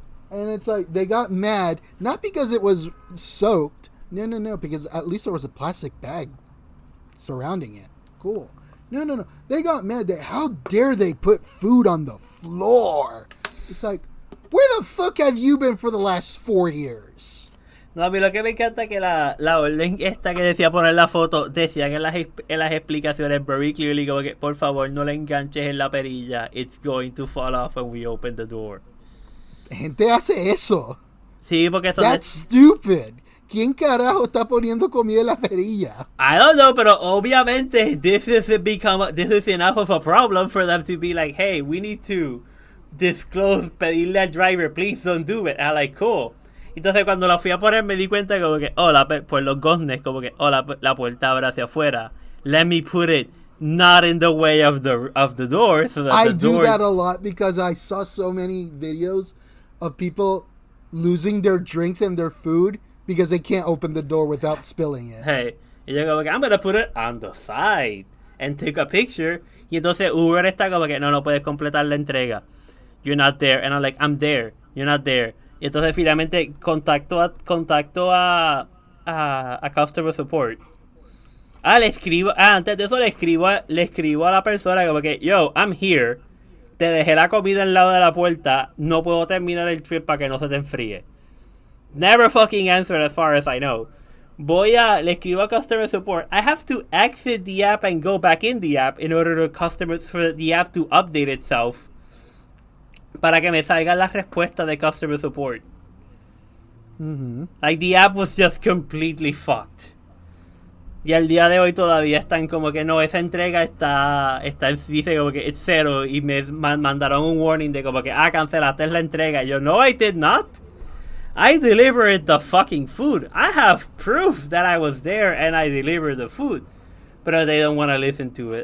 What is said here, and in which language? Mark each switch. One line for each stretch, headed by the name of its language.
English: And it's like, they got mad, not because it was soaked. No, because at least there was a plastic bag surrounding it. Cool. No. They got mad that how dare they put food on the floor? It's like, where the fuck have you been for the last 4 years?
Spanish: No, a mí lo que me encanta es que la orden esta que decía poner la foto, decían en las explicaciones
English: very clearly
Spanish: como que por favor no le enganches en la perilla,
English: it's going to fall off when we open the door.
Spanish: Gente hace eso. Sí, porque eso
English: That's stupid.
Spanish: ¿Quién carajo está poniendo comida en la perilla?
English: I don't know,
Spanish: pero obviamente
English: this is enough of a problem for them to be like, hey, we need to disclose,
Spanish: pedirle al driver,
English: please don't do it. And I'm like, cool.
Spanish: Entonces cuando la fui a poner me di cuenta como que, por los goznes, como que, la puerta abre hacia afuera.
English: Let me put it not in the way of the door. So that I the door... do that a lot because I saw so many videos of people losing their drinks and their food because they can't open the door without spilling it. Hey,
Spanish: y yo como que,
English: I'm gonna put it on the side and take a picture.
Spanish: Y entonces Uber está como que, no puedes completar la entrega.
English: You're not there. And I'm like, I'm there. You're not there.
Spanish: Y entonces finalmente contacto a
English: customer support.
Spanish: Antes de eso le escribo a la persona como que, yo,
English: I'm here.
Spanish: Te dejé la comida al lado de la puerta. No puedo terminar el trip para que no se te enfríe.
English: Never fucking answered as far as I know.
Spanish: Le escribo a
English: customer support. I have to exit the app and go back in the app in order for the app to update itself.
Spanish: Para que me salgan las respuestas de customer support. Mm-hmm.
English: Like, the app was just completely fucked.
Spanish: Y al día de hoy todavía están como que no, esa entrega dice como que es 0 y me mandaron un warning de como que cancelaste la entrega. Y yo, no,
English: I did not. I delivered the fucking food. I have proof that I was there and I delivered the food. But they don't want to listen to it.